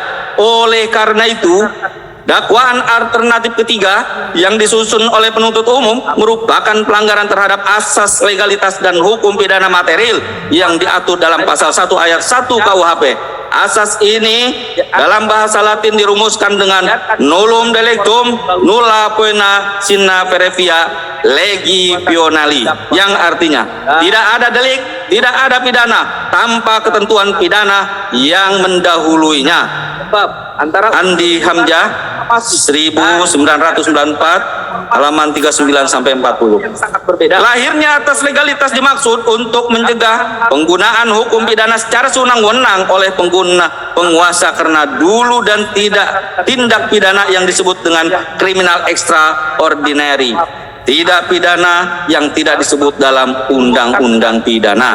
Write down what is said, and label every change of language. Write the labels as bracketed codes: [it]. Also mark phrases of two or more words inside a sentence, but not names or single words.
[id] Oleh karena itu, dakwaan alternatif ketiga yang disusun oleh penuntut umum merupakan pelanggaran terhadap asas legalitas dan hukum pidana material yang diatur dalam pasal 1 ayat 1 KUHP. Asas ini dalam bahasa Latin dirumuskan dengan [la] nullum delictum nulla poena sine previa legi pionali, [id] yang artinya tidak ada delik, tidak ada pidana tanpa ketentuan pidana yang mendahuluinya. Andi Hamzah 1994 halaman 39 sampai 40. Lahirnya atas legalitas dimaksud untuk mencegah penggunaan hukum pidana secara sewenang-wenang oleh penguasa karena dulu dan tidak tindak pidana yang disebut dengan kriminal extraordinary, tidak pidana yang tidak disebut dalam undang-undang pidana.